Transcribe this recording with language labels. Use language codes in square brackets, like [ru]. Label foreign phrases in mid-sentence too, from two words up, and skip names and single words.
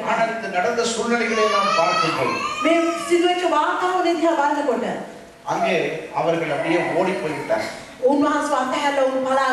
[ta] ஆனால் இந்த நடந்த சூழ்நிலைகளை நாம் பார்க்கும்போது [si] මේ සිදුවෙච්ච වාතාවරණය දිහා බලනකොට [ta] அங்கே அவர்கள் அப்படியே ஓடி போய்விட்டார்கள். [si] උන්වහන්සේ අතහැරලා උන් පලා